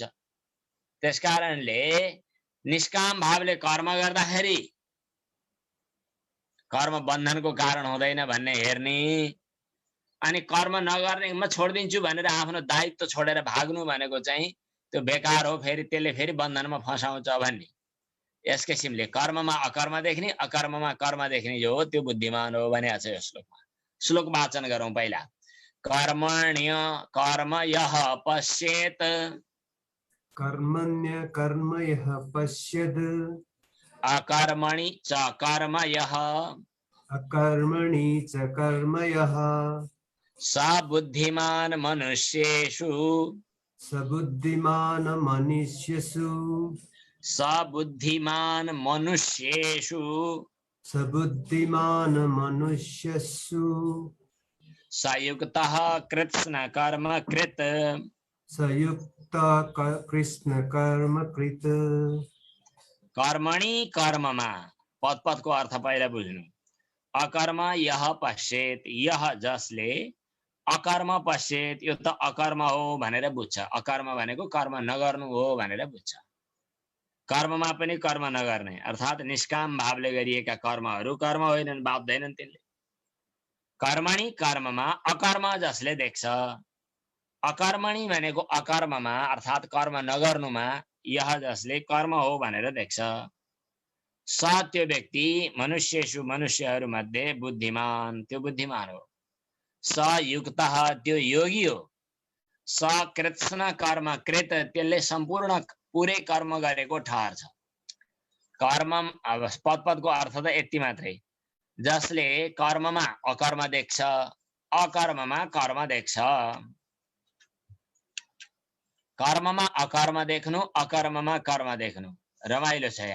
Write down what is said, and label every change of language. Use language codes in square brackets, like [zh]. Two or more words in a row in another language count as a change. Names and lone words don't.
[ne] त्यसकारणले निष्काम भावले कर्म गर्दाखेरि कर्म बन्धनको कारण हुँदैन भन्ने हेर्ने, अनि कर्म नगर्ने म छोड्दिन्छु भनेर आफ्नो दायित्व छोडेर भाग्नु भनेको चाहिँ त्यो बेकार हो, फेरि त्यसले फेरि बन्धनमा फसाउँछ भन्ने। यस किसिमले कर्ममा अकर्म देख्ने अकर्ममा कर्म देख्ने जो हो त्यो बुद्धिमान हो भनेको छ यो श्लोकमा। श्लोक वाचन गरौँ पहिला। [sa] कर्मण्य कर्म यः पश्येत् कर्मण्य कर्म यः पश्येत् अकर्मणि च कर्म यः अकर्मणि च कर्म यः स बुद्धिमान मनुष्येषु स बुद्धिमान मनुष्येषु स बुद्धिमान मनुष्येषु स बुद्धिमान मनुष्येषु सयुक्तः कृत्स्न कर्म कृत संयुक्त कृष्ण कर्म कृत। [ne] कर्मणि कर्ममा पद पदको अर्थ पहिला बुझ्नु। [sa] अकर्म यह पश्येत, [ne] यह जसले अकर्म पश्येत यो त अकर्म हो भनेर बुझ्छ। अकर्म भनेको कर्म नगर्नु हो भनेर बुझ्छ। कर्ममा पनि कर्म नगर्ने अर्थात् निष्काम भावले गरिएका कर्महरू कर्म होइनन्, बाध्दैनन् त्यसले। कर्मणि कर्ममा अकर्म जसले देख्छ, अकर्मणि भनेको अकर्ममा अर्थात् कर्म नगर्नुमा यह जसले कर्म हो भनेर देख्छ, स त्यो व्यक्ति मनुष्येषु मनुष्यहरू मध्ये बुद्धिमान त्यो बुद्धिमान हो। [sa] स युक्तः [ne] त्यो योगी हो। [sa] स कृत्स्न कर्म कृत [ne] त्यसले सम्पूर्ण पुरै कर्म गरेको ठहर्छ। कर्म अब पद पदको अर्थ त यति मात्रै। जसले कर्ममा अकर्म देख्छ अकर्ममा कर्म देख्छ। कर्ममा अकर्म देख्नु अकर्ममा कर्म देख्नु रमाइलो छ।